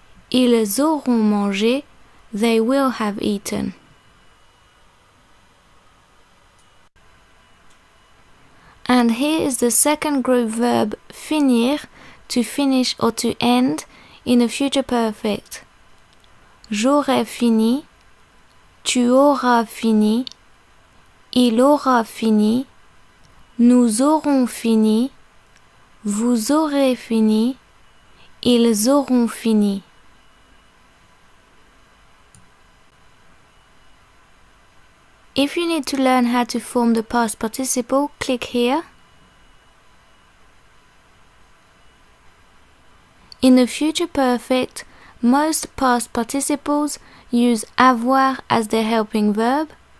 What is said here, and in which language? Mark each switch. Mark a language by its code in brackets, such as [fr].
[fr] Ils auront mangé, [en] they will have eaten. And here is the second group verb finir, to finish or to end, in the future perfect. [fr] J'aurai fini, tu auras fini, il aura fini, nous aurons fini, vous aurez fini, ils auront fini. [en] If you need to learn how to form the past participle, click here. In the future perfect, most past participles use avoir as their helping verb.